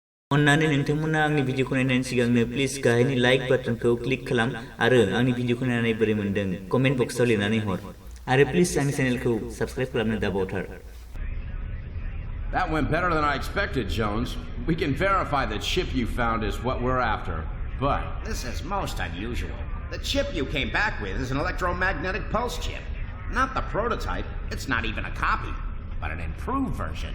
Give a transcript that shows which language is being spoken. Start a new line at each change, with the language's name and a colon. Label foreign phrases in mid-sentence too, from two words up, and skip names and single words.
Bodo: अन्नानै नोंथांमोना आंनि भिडिअखौ नायनायनि सिगांनो प्लिज गाहायनि लाइक बाटनखौ क्लिक खालाम आरो आंनि भिडिअखौ नायनानै बोरै मोनदों कमेन्ट बक्सआव लिरनानै हर आरो प्लिज आंनि चेनेलखौ साबस्क्राइब खालामनो दाबावथार।
English: That went better than I expected, Jones. We can verify the chip you found is what we're after, but... This is most unusual. The chip you came back with is an electromagnetic pulse chip. Not the prototype, it's not even a copy, but an improved version.